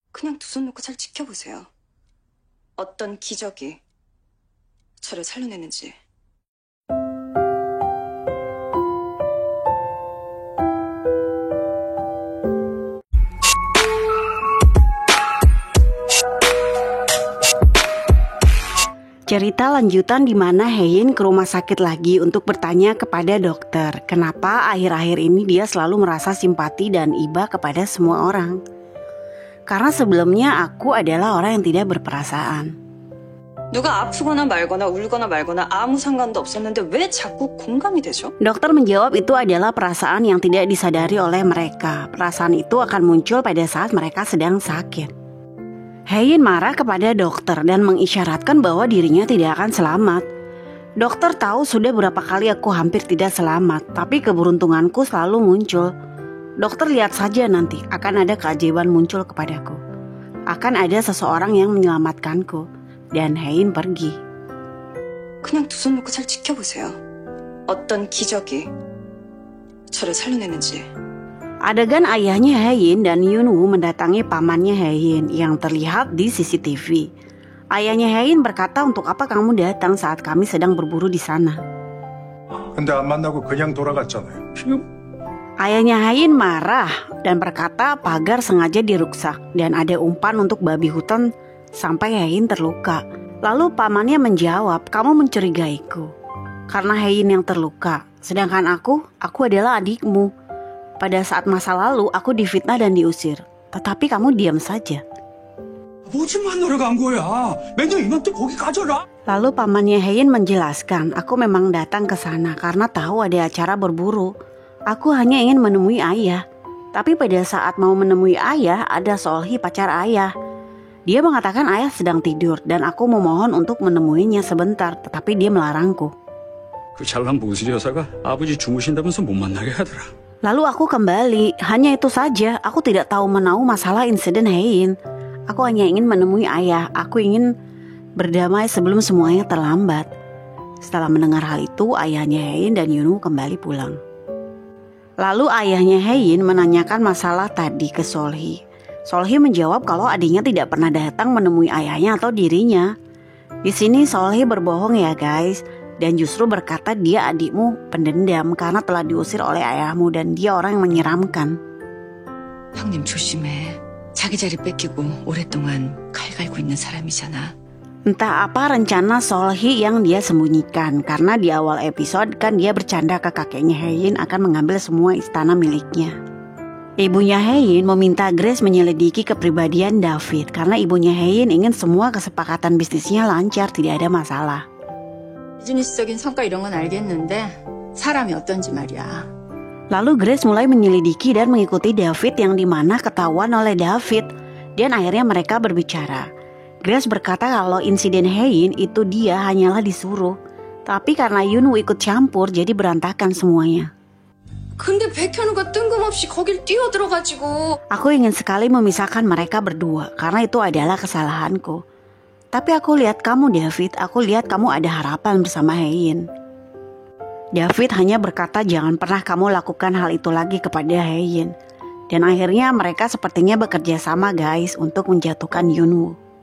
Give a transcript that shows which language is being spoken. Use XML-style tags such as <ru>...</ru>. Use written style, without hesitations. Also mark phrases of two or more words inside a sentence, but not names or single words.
<ko>그냥 두 손 놓고 잘 지켜보세요. 어떤 기적이 저를 살려내는지.</ko> <id>Cerita lanjutan di mana Hein ke rumah sakit lagi untuk bertanya kepada dokter kenapa akhir-akhir ini dia selalu merasa simpati dan iba kepada semua orang. Karena sebelumnya aku adalah orang yang tidak berperasaan.</id> <ko>누가 아프거나 말거나 울거나 말거나 아무 상관도 없었는데 왜 자꾸 공감이 되죠?</ko> <id>Dokter menjawab itu adalah perasaan yang tidak disadari oleh mereka. Perasaan itu akan muncul pada saat mereka sedang sakit. Hein marah kepada dokter dan mengisyaratkan bahwa dirinya tidak akan selamat. Dokter tahu sudah berapa kali aku hampir tidak selamat, tapi keberuntunganku selalu muncul. Dokter lihat saja nanti, akan ada keajaiban muncul kepadaku. Akan ada seseorang yang menyelamatkanku. Dan Hein pergi.</id> <ko>그냥 두 손 놓고 잘 지켜보세요. 어떤 기적이 저를 살려내는지.</ko> <id>Adegan ayahnya Hein dan Yunwoo mendatangi pamannya Hein yang terlihat di CCTV. Ayahnya Hein berkata, untuk apa kamu datang saat kami sedang berburu di sana?</id> <ko>근데 안 만나고 그냥 돌아갔잖아요.</ko> <id>Ayahnya Hein marah dan berkata pagar sengaja diruksak dan ada umpan untuk babi hutan sampai Hein terluka. Lalu pamannya menjawab, kamu mencurigaiku karena Hein yang terluka, sedangkan aku adalah adikmu. Pada saat masa lalu aku difitnah dan diusir, tetapi kamu diam saja.</id> <ko>뭐지 만나러 간 거야? 맨날 이맘때 거기 가져라.</ko> <id>Lalu pamannya Hein menjelaskan, aku memang datang ke sana karena tahu ada acara berburu. Aku hanya ingin menemui ayah. Tapi pada saat mau menemui ayah, ada Solhi pacar ayah. Dia mengatakan ayah sedang tidur dan aku memohon untuk menemuinya sebentar, tetapi dia melarangku.</id> <ko>그 잘난 모슬 여사가 아버지 주무신다면서 못 만나게 하더라.</ko> <id>Lalu aku kembali, hanya itu saja. Aku tidak tahu menahu masalah insiden Hein. Aku hanya ingin menemui ayah. Aku ingin berdamai sebelum semuanya terlambat. Setelah mendengar hal itu, ayahnya Hein dan Yunwoo kembali pulang. Lalu ayahnya Hein menanyakan masalah tadi ke Solhi. Solhi menjawab kalau adiknya tidak pernah datang menemui ayahnya atau dirinya. Di sini Solhi berbohong ya guys. Dan justru berkata dia adikmu pendendam karena telah diusir oleh ayahmu dan dia orang yang menyeramkan.</id> <ko>형님 조심해. 자기 자리 뺏기고 오랫동안 칼 갈고 있는 사람이잖아.</ko> <id>Entah apa rencana Solhi yang dia sembunyikan, karena di awal episode kan dia bercanda ke kakeknya Hein akan mengambil semua istana miliknya. Ibunya Hein meminta Grace menyelidiki kepribadian David karena ibunya Hein ingin semua kesepakatan bisnisnya lancar, tidak ada masalah.</id> <ko>비즈니스적인 성과 이런 건 알겠는데 사람이 어떤지 말이야.</ko> <id>Lalu Grace mulai menyelidiki dan mengikuti David yang dimana ketahuan oleh David. Dan akhirnya mereka berbicara. Grace berkata kalau insiden Hein itu dia hanyalah disuruh. Tapi karena Yunwoo ikut campur jadi berantakan semuanya.</id> <ko>근데 백현우가 뜬금없이 거길 뛰어들어가지고.</ko> <id>Aku ingin sekali memisahkan mereka berdua karena itu adalah kesalahanku. Tapi aku lihat kamu David, aku lihat kamu ada harapan bersama Hein. David hanya berkata jangan pernah kamu lakukan hal itu lagi kepada Hein. Dan akhirnya mereka sepertinya bekerja sama guys untuk menjatuhkan Yunwoo.</id>